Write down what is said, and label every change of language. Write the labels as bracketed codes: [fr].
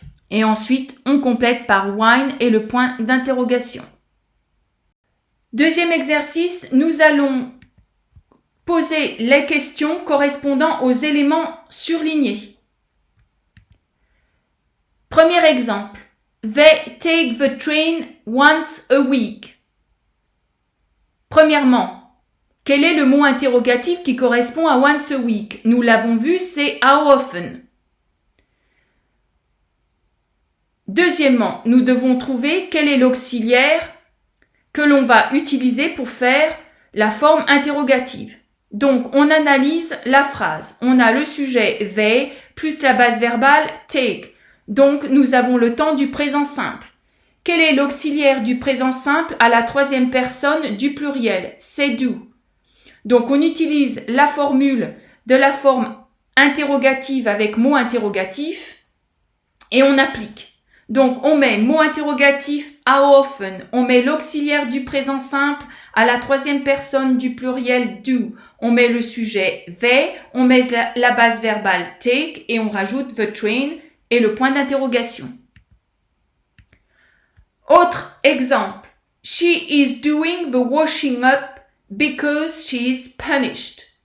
[fr] Et ensuite, on complète par wine et le point d'interrogation. Deuxième exercice, nous allons poser les questions correspondant aux éléments surlignés. Premier exemple. [en] They take the train once a week. [fr] Premièrement, quel est le mot interrogatif qui correspond à [en] once a week? [fr] Nous l'avons vu, c'est [en] how often. [fr] Deuxièmement, nous devons trouver quel est l'auxiliaire que l'on va utiliser pour faire la forme interrogative. Donc, on analyse la phrase. On a le sujet they plus la base verbale take. Donc, nous avons le temps du présent simple. Quel est l'auxiliaire du présent simple à la troisième personne du pluriel? C'est do. Donc, on utilise la formule de la forme interrogative avec mot interrogatif et on applique. Donc, on met mot interrogatif [en] how often, [fr] on met l'auxiliaire du présent simple à la troisième personne du pluriel do, on met le sujet they, on met la base verbale take et on rajoute [en] the train [fr] et le point d'interrogation. Autre exemple. [en] She is doing the washing up because she is punished.